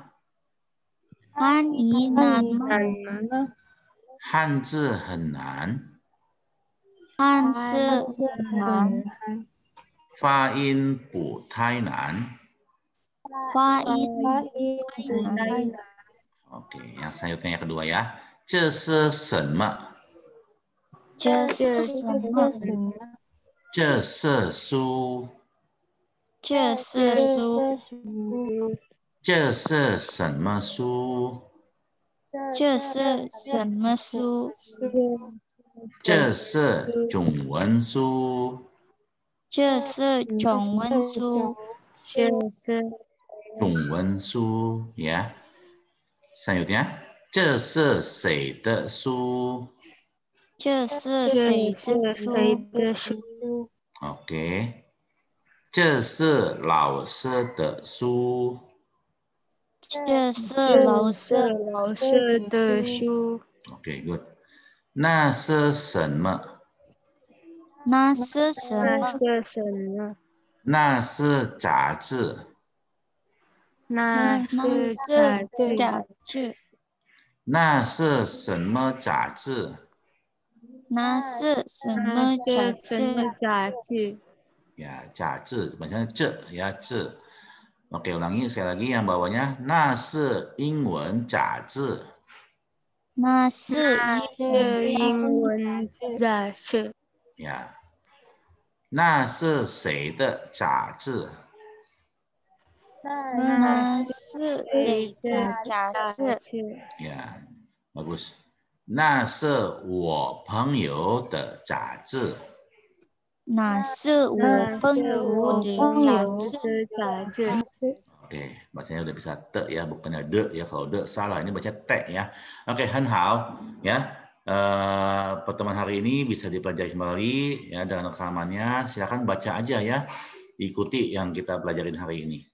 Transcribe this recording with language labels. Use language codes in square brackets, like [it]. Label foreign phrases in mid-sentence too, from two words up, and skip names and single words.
[zh] 汉语难吗？汉字很难。汉字难。发音不太难。发音难。 [id] Oke, yang selanjutnya yang kedua ya. [zh] 这是什么？这是什么？这是书。这是书。这是什么书？这是什么书？这是中文书。这是中文书。这是中文书 [id] ya. Selanjutnya, [zh] 这是谁的书？这是谁的书？ Oke. 这是老师的书。这是老师的书。 [en] Oke, good. [zh] 那是什么？那是什么？那是杂志。那是杂志。那是什么杂志？那是什么杂志？杂志？ [id] Ya, 杂志 bacanya ce ya, ce. Oke, ulangi sekali lagi yang bawahnya. [zh] 那是英文杂志。那是英文杂志。 Ya. 那是谁的杂志？那是谁的杂志？ [id] Ya, bagus. [zh] 那是我朋友的杂志。那是我朋友的杂志。 [id] Oke, bacanya udah bisa te ya, bukannya de ya. Kalau de salah, ini baca te ya. Oke, [zh] 很好 ya. [id] Pertemuan hari ini bisa dipelajari kembali ya dengan rekamannya. Silakan baca aja ya, ikuti yang kita pelajarin hari ini.